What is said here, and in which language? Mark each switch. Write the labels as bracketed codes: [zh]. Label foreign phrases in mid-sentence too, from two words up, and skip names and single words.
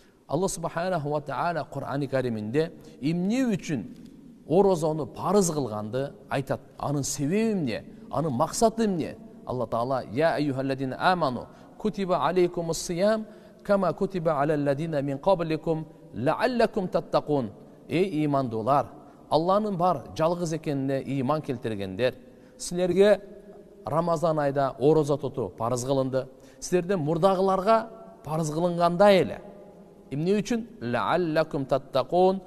[ky] Алла [ar] سبحانه وتعالى [ky] Кур'ан-ы Кариминде эмне үчүн орозону парыз кылганды айтат. Анын себеби эмне? Анын максаты эмне? [ar] الله تعالى يا أيها الذين آمنوا كتب عليكم الصيام كما كتب على الذين من قبلكم لعلكم تتقون. [ky] Эй имандуулар, Алланын бар жалгыз экенине иман келтиргендер, силерге Рамазан айда орозо тутуу парыз кылынды. Силерден мурдагыларга парыз кылынгандай эле. Эмне үчүн? [ar] لعلكم تتقون.